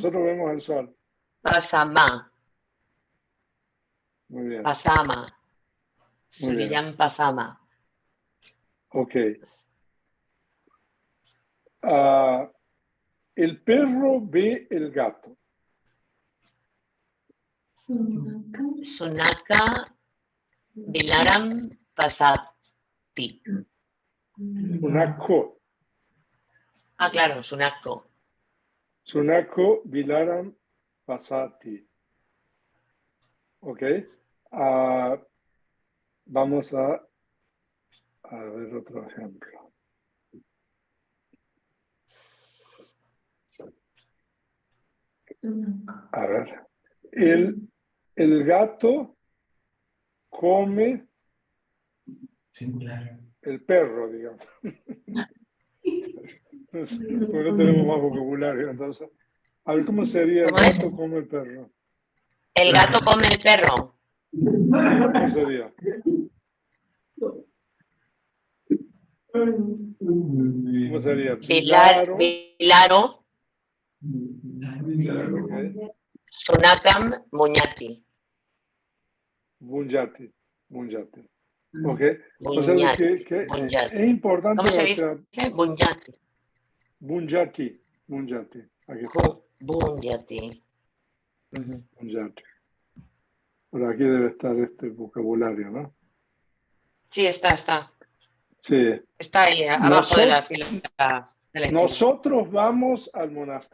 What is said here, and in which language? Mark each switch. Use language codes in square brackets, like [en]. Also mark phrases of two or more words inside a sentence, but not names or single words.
[es] Nosotros vemos el sol. pasama. Muy bien, Pasama. muy bien. [pi] Suriyam pasama. [es] Ok. Ah, el perro ve el gato. [pi] Sunaka Bilaram pasati. [es] Sunako. Ah, claro, sunako. [pi] Sunako Vilaram Pasati. [es] Ok. Ah, vamos a ver otro ejemplo. A ver. El gato come Singular. el perro, digamos. Porque no tenemos más vocabulario, entonces. A ver, ¿cómo sería el ¿Cómo es? gato come el perro? El gato come el perro. Sí, ¿cómo sería? ¿Cómo sería? Vilaro. Vilaro. Okay. [pi] Sunakam muñati. Bunjati. Bunjati. [es] Ok. O sea, Bunyati. que Bunyati. es importante, ¿Cómo se o dice? sea, Bunyati. [pi] Bunjati. Bunjati. [es] Aquí está. Bunyati. Bunjati. Por aquí debe estar este vocabulario, ¿no? Sí, está. Sí. Está ahí, abajo de la fila de la izquierda. Nosotros vamos al monasterio.